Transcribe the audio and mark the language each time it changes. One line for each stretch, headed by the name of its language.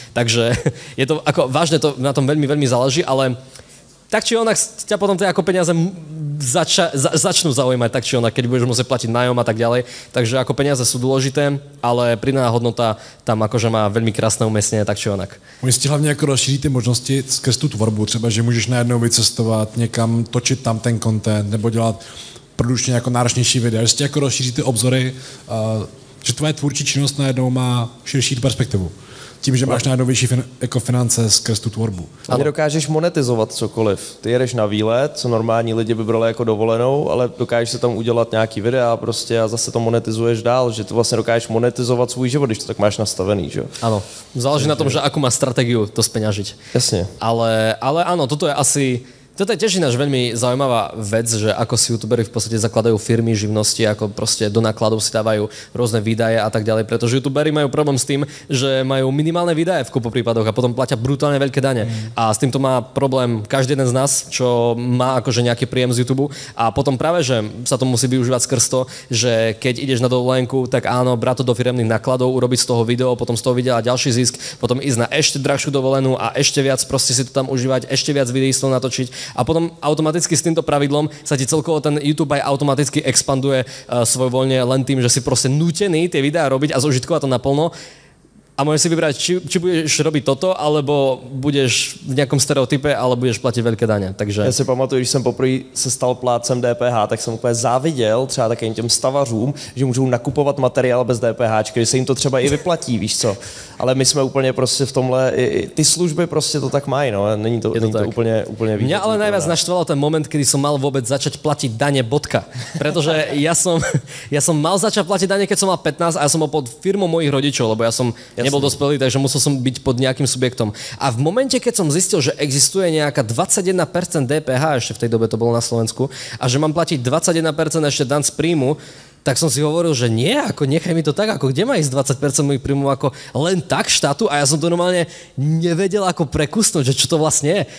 Slovak: Takže je to ako, vážne to na tom veľmi, veľmi záleží, ale tak či onak ťa potom tie ako peniaze začnú zaujímať, tak či onak, keď budeš musieť platiť nájom a tak ďalej. Takže ako peniaze sú dôležité, ale pridaná hodnota tam akože má veľmi krásne umiestnenie, tak či onak.
Czech: Oni si hlavně jako rozšíří ty možnosti skrz tu tvorbu, třeba, že můžeš najednou vycestovat někam, točit tam ten content, nebo dělat produkčně jako náročnější videa, že si jako rozšíří ty obzory, že tvoje tvůrčí činnost najednou má širší perspektivu. Tím, že máš najednou větší jako finance skrz tu tvorbu. A nedokážeš monetizovat cokoliv. Ty jedeš na výlet, co normální lidi by brali jako dovolenou, ale dokážeš se tam udělat nějaký videa prostě a zase to monetizuješ dál, že ty vlastně dokážeš monetizovat svůj život, když to tak máš nastavený, že jo?
Slovak: Áno. Záleží na tom, že akú má stratégiu to speňažiť. Jasne. Ale áno, toto je asi... Toto je tiež ináč veľmi zaujímavá vec, že ako si youtuberi v podstate zakladajú firmy, živnosti, ako proste do nákladov si dávajú rôzne výdaje a tak ďalej, pretože youtuberi majú problém s tým, že majú minimálne výdaje v kopu prípadoch a potom platia brutálne veľké dane. A s týmto má problém každý jeden z nás, čo má akože nejaký príjem z YouTube a potom práve, že sa to musí využívať skrz to, že keď ideš na dovolenku, tak áno, brať to do firemných nákladov, urobiť z toho video, potom z toho videa ďalší zisk, potom ísť na ešte drahšiu dovolenú a ešte viac proste si to tam užívať, ešte viac videí z toho natočiť. A potom automaticky s týmto pravidlom sa ti celkovo ten YouTube aj automaticky expanduje svojvoľne len tým, že si proste nútený tie videá robiť a zožitkovať to naplno. A môžeš si vybrať, či budeš robiť toto, alebo budeš v nejakom stereotype, ale budeš platiť veľké daně. Takže...
Czech: Já si pamatuju, když jsem poprvé se stal plátcem DPH, tak jsem úplně záviděl třeba takovým těm stavařům, že můžou nakupovat materiál bez DPH, že se jim to třeba i vyplatí, víš co. Ale my jsme úplně prostě v tomhle, ty služby prostě to tak mají, no. Není to úplně vidět.
Slovak: Mňa ale najviac naštvalo ten moment, kedy som mal vôbec začať platiť dane bodka. Pretože ja som mal začať platiť dane, keď som mal 15 a ja som bol pod firmou mojich rodičov, lebo ja som Nebol dospelý, takže musel som byť pod nejakým subjektom. A v momente, keď som zistil, že existuje nejaká 21% DPH, ešte v tej dobe to bolo na Slovensku, a že mám platiť 21% ešte daň z príjmu, tak som si hovoril, že nie, ako nechaj mi to tak, ako kde má ísť 20% mojich príjmov ako len tak štátu, a ja som to normálne nevedel ako prekusnúť, že čo to vlastne je.